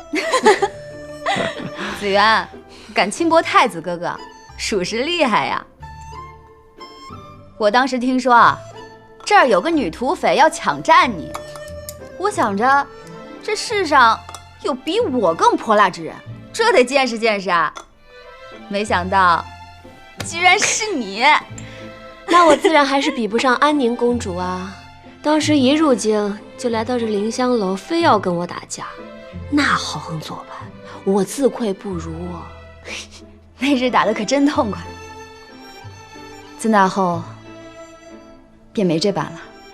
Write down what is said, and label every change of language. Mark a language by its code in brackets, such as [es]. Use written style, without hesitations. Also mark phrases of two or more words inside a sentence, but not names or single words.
[zh] 子元，敢輕薄太子哥哥，屬實厲害呀！我當時聽說啊，這兒有個女土匪要搶佔你，我想着，這世上有比我更潑辣之人，這得見识見識啊！沒想到，居然是你！那我自然還是比不上安寧公主啊！当時一入京就来到这凌香楼，非要跟我打架，那豪横做派，我自愧不如啊！那日打得可真痛快，自那後便沒這般了。